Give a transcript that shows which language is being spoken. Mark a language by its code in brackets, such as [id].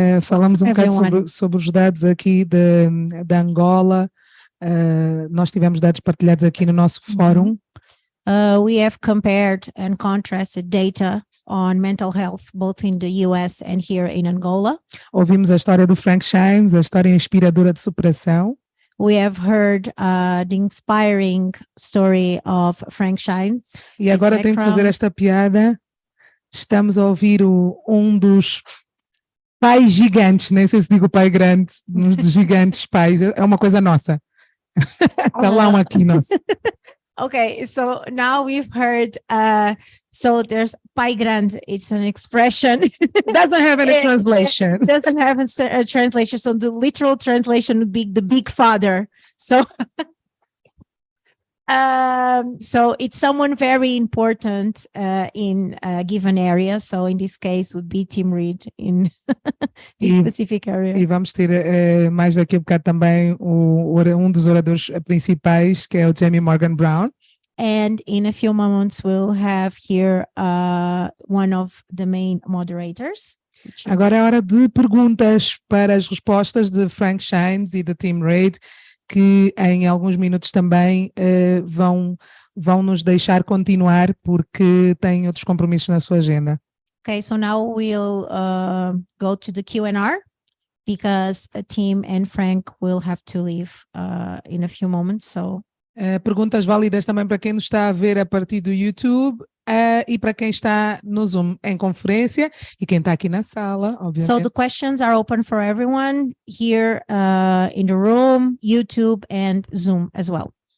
[pt] falamos um bocado sobre os dados aqui da Angola. Nós tivemos dados partilhados aqui no nosso fórum. [en] We have compared and contrasted data on mental health, both in the US and here in Angola. [pt] Ouvimos a história do Frank Shines, a história inspiradora de superação. [en] We have heard the inspiring story of Frank Shines. [pt] E agora tenho que fazer esta piada. Estamos a ouvir um dos pais gigantes, nem sei se digo pai grande, um dos gigantes pais, é uma coisa nossa. Está lá um aqui nosso. [en] Okay, so now we've heard, so there's pai grande, it's an expression. Doesn't have any translation. Doesn't have a translation, so the literal translation would be the big father. So, so it's someone very important in a given area. So in this case would be Team Read in this specific area. [pt] E vamos ter mais daqui a bocado também um dos oradores principais, que é o Jamie Morgan Brown. [en] And in a few moments we'll have here one of the main moderators. [pt] Agora é hora de perguntas para as respostas de Frank Shines e da Team Read, que em alguns minutos também vão nos deixar continuar porque têm outros compromissos na sua agenda. [en] Okay, so now we'll go to the Q&R because Tim and Frank will have to leave in a few moments. So [pt] perguntas válidas também para quem nos está a ver a partir do YouTube e para quem está no Zoom em conferência e quem está aqui na sala, obviamente. [en] So the questions are open for everyone here in the room, YouTube and Zoom as well.